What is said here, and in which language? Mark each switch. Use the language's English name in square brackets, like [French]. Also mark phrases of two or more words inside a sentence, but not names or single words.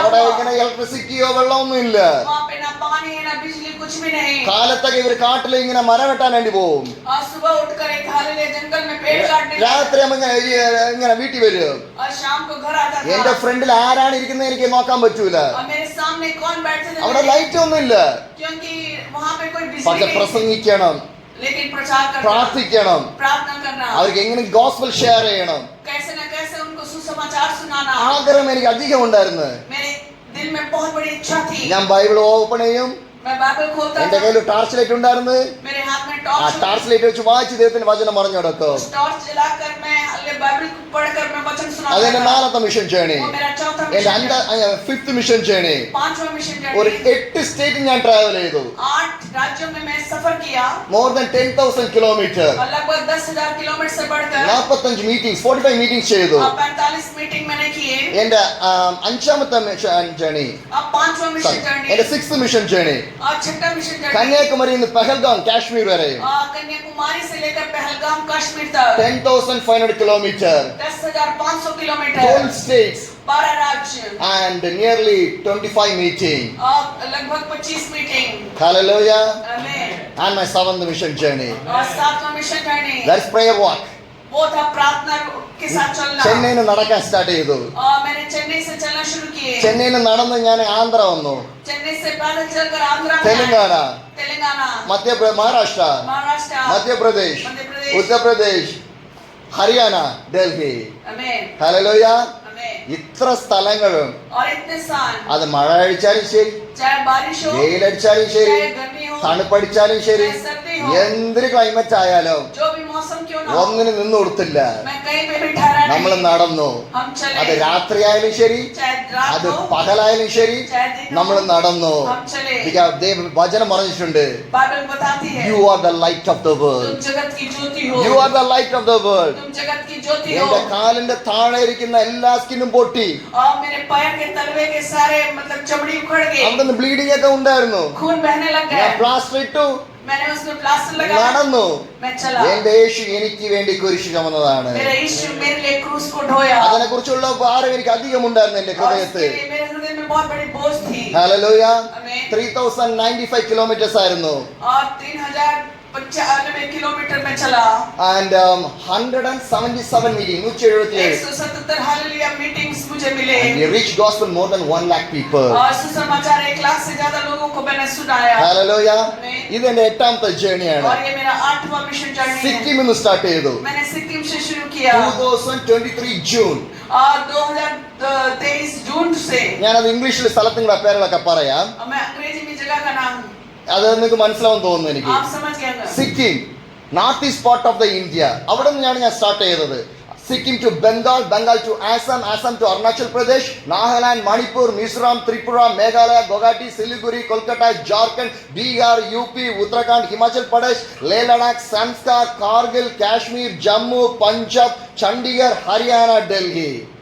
[Malayalam] അവിടെ [Hindi] हुआ. [Malayalam] ഇങ്ങനെ ഇലക്ട്രിസിറ്റിയോ വെള്ളമൊന്നും ഇല്ല. [Hindi] वहाँ पे ना पानी है ना बिजली कुछ भी नहीं. [Malayalam] കാലത്തൊക്കെ ഇവർ കാട്ടിൽ ഇങ്ങനെ മരം വെട്ടാൻ വേണ്ടി പോകും. [Hindi] और सुबह उठकर एक हाले जंगल में पेड़ काटने [Malayalam] രാത്രി ആകുമ്പോ ഇങ്ങനെ വീട്ടിൽ വരും. [Hindi] और शाम को घर आता [Malayalam] എന്റെ [Hindi] था. [Malayalam] ഫ്രണ്ടിൽ ആരാണ് ഇരിക്കുന്നത് എനിക്ക് നോക്കാൻ പറ്റൂല. [Hindi] और मेरे सामने कौन बैठे थे [Malayalam] അവിടെ ലൈറ്റ് ഒന്നും ഇല്ല. [Hindi] क्योंकि वहाँ पे कोई बिजली [Malayalam] പക്ഷെ [Hindi] नहीं थी. [Malayalam] പ്രസംഗിക്കണം, [Hindi] लेकिन प्रचार करना, [Malayalam] പ്രാർത്ഥിക്കണം, [Hindi] प्रार्थना करना, [Malayalam] അവർക്ക് എങ്ങനെ [English] gospel share [Malayalam] ചെയ്യണം. [Hindi] कैसे न कैसे उनको सुसमाचार सुनाना [Malayalam] ആഗ്രഹം എനിക്ക് അധികം ഉണ്ടായിരുന്നു. [Hindi] मेरे दिल में बहुत बड़ी इच्छा थी. [Malayalam] ഞാൻ [English] Bible open [Malayalam] ചെയ്യും. [Hindi] मैं बाइबल खोलता [Malayalam] എന്റെ [Hindi] था. [Malayalam] കയ്യിൽ [English] torch light [Malayalam] ഉണ്ടായിരുന്നു. [Hindi] मेरे हाथ में [Malayalam] ആ [Hindi] टॉर्च [English] torch light [Malayalam] വെച്ച് വായിച്ച് ദൈവത്തിന്റെ വചനം പറഞ്ഞു കൊടുക്കും. [Hindi] उस टॉर्च जलाकर मैं बाइबल को पढ़कर मैं वचन सुनाता [Malayalam] അതെന്റെ [Hindi] था. [Malayalam] നാലാമത്തെ [English] mission journey. [Hindi] वो मेरा चौथा [Malayalam] എന്റെ [Hindi] मिशन. [English] fifth mission journey. [Hindi] पांचवा मिशन [Malayalam] ഒരു [Hindi] जर्नी. [Malayalam] 8 സ്റ്റേറ്റ് ഞാൻ ട്രാവൽ ചെയ്തു. [Hindi] 8 राज्यों में मैं सफर किया. [English] more than 10,000 kilometre. [Hindi] और लगभग 10,000 किलोमीटर से बढ़कर [Malayalam] 45 മീറ്റിംഗ്സ് 45 മീറ്റിംഗ്സ് ചെയ്തു. [Hindi] 45 मीटिंग मैंने किए. [Malayalam] എന്റെ അഞ്ചാമത്തെ [English] mission journey. [Hindi] अब पांचवा मिशन [Malayalam] എന്റെ [Hindi] जर्नी. [English] 6th mission journey. [Hindi] और छठा [English] mission journey. [Malayalam] കന്യാകുമാരി നിന്ന് പെഹൽഗാം കാശ്മീർ വരെ [Hindi] कन्याकुमारी से लेकर पहलगाम कश्मीर तक [Malayalam] 10,500 കിലോമീറ്റർ. [Hindi] 10,500 किलोमीटर. [English] 12 states [Hindi] 12 राज्य. [English] and nearly 25 meeting. [Hindi] और लगभग 25 मीटिंग. [English] Hallelujah. [Hindi] आमीन. [English] And my 7th mission journey. [Hindi] और 7वां [English] mission journey. That's prayer walk. [Hindi] वो था प्रार्थना के साथ चलना. [Malayalam] ചെന്നൈയിൽ നിന്ന് നടക്കാൻ സ്റ്റാർട്ട് ചെയ്തു. [Hindi] और मैंने चेन्नई से चलना शुरू किए. [Malayalam] ചെന്നൈയിൽ നിന്ന് നടന്ന് ഞാൻ ആന്ധ്ര വന്നു. [Hindi] चेन्नई से पैदल चलकर आंध्रा में [Malayalam] തെലങ്കാന, [Hindi] आए. तेलंगाना, [Malayalam] മഹാരാഷ്ട്ര, [Hindi] महाराष्ट्र, [Malayalam] മധ്യപ്രദേശ്, [Hindi] मध्य प्रदेश, [Malayalam] ഉത്തർപ്രദേശ്, ഹരിയാന, ഡൽഹി. [Hindi] आमीन. [Malayalam] ഹല്ലേലൂയ. [Hindi] आमीन. [Malayalam] ഇത്ര സ്ഥലങ്ങളും [Hindi] और इतने स्थान, [Malayalam] അത് മഴ അടിച്ചാലും ശരി, [Hindi] चाहे बारिश हो, [Malayalam] വെയിലടിച്ചാലും ശരി, [Hindi] चाहे गर्मी हो, [Malayalam] തണുപ്പടിച്ചാലും ശരി, [Hindi] चाहे सर्दी हो, [Malayalam] എന്തൊരു ക്ലൈമറ്റ് ആയാലും [Hindi] जो भी मौसम क्यों ना हो, [Malayalam] ഒന്നിനും നിന്ന് കൊടുത്തില്ല. [Hindi] मैं कहीं पे भी ठहरा [Malayalam] നമ്മൾ [Hindi] नहीं. [Malayalam] നടന്നു. [Hindi] हम चले. [Malayalam] അത് രാത്രിയായാലും ശരി, [Hindi] चाहे रात [Malayalam] അത് [Hindi] हो, [Malayalam] പകലായാലും ശരി, [Hindi] चाहे दिन [Malayalam] നമ്മൾ [Hindi] हो, [Malayalam] നടന്നു. [Hindi] हम चले. [Malayalam] വചനം പറഞ്ഞിട്ടുണ്ട്, [Hindi] बाइबल बताती है, [English] you are the light of the [Hindi] तुम [English] വേൾഡ്. [Hindi] जगत की ज्योति हो. [English] you are the light of the world. [Hindi] तुम जगत की ज्योति हो. [Malayalam] എന്റെ കാലിന്റെ താഴെ ഇരിക്കുന്ന എല്ലാ സ്കിന്നും പൊട്ടി. [Hindi] और मेरे पैर के तलवे के सारे मतलब चमड़ी उखड़ गई. [Malayalam] അവിടെ നിന്ന് ബ്ലീഡിംഗ് ഒക്കെ ഉണ്ടായിരുന്നു. [Hindi] खून बहने लग [Malayalam] ഞാൻ [Hindi] गया. [Malayalam] പ്ലാസ്റ്റർ ഇട്ടു, [Hindi] मैंने उसमें प्लास्टर लगाया. [Malayalam] നടന്നു. [Hindi] मैं चला. [Malayalam] എന്റെ യേശു എനിക്ക് വേണ്ടി കുരിശ് ചുമന്നതാണ്. [Hindi] मेरा यीशु मेरे लिए क्रूस को ढोया. [Malayalam] അതിനെ കുറിച്ചുള്ള ഭാരം എനിക്ക് അധികം ഉണ്ടായിരുന്നു എന്റെ [Hindi] और [Malayalam] ഹൃദയത്തിൽ. [Hindi] इसके लिए मेरे हृदय में बहुत बड़ी बोझ थी. [Malayalam] ഹല്ലേലൂയ. [Hindi] आमीन. [Malayalam] 3095 കിലോമീറ്റേഴ്സ് ആയിരുന്നു. [Hindi] और 3095 किलोमीटर में चला. [English] And 177 meetings, 177. [Hindi] 177 हालेलुया मीटिंग्स मुझे मिले. [English] And we reached gospel more than 1 lakh people. [Hindi] और सुसमाचार 1 लाख से ज्यादा लोगों को मैंने सुनाया. [English] Hallelujah. Amen. [Malayalam] ഇത് എന്റെ 8ാമത്തെ ജേണിയാണ്. [Hindi] और ये मेरा 8वां [English] mission journey [Hindi] है. [Malayalam] സിക്കിം നിന്ന് സ്റ്റാർട്ട് ചെയ്തു. [Hindi] मैंने सिक्किम से शुरू किया. [Malayalam] 2023 ജൂൺ. [Hindi] और 2023 जून से. [Malayalam] ഞാനത് ഇംഗ്ലീഷിൽ സ്ഥലത്തിന്റെ പേരുകളൊക്കെ പറയാം. [Hindi] मैं अंग्रेजी में जगह का नाम [Malayalam] അത് നിങ്ങൾക്ക് മനസ്സിലാവും തോന്നുന്നു എനിക്ക്. [Hindi] आप समझ गए होंगे. [Malayalam] സിക്കിം [English] north east part of the India, [Malayalam] അവിടെ നിന്നാണ് ഞാൻ സ്റ്റാർട്ട് ചെയ്തത്. സിക്കിം ടു ബംഗാൾ, ബംഗാൾ ടു ആസാം, ആസാം ടു അരുണാചൽ പ്രദേശ്, നാഗാലാൻഡ്, മണിപ്പൂർ, മിസോറാം, ത്രിപുര, മേഘാലയ, ഗുവാഹട്ടി, സിലിഗുരി, കൊൽക്കത്ത, ജാർഖണ്ഡ്, ബീഹാർ, UP, ഉത്തരാഖണ്ഡ്, ഹിമാചൽ പ്രദേശ്, ലേ ലഡാക്ക്, സംസ്കാർ, കാർഗിൽ, കാശ്മീർ, ജമ്മു, പഞ്ചാബ്, ചണ്ഡീഗഡ്, ഹരിയാന, ഡൽഹി.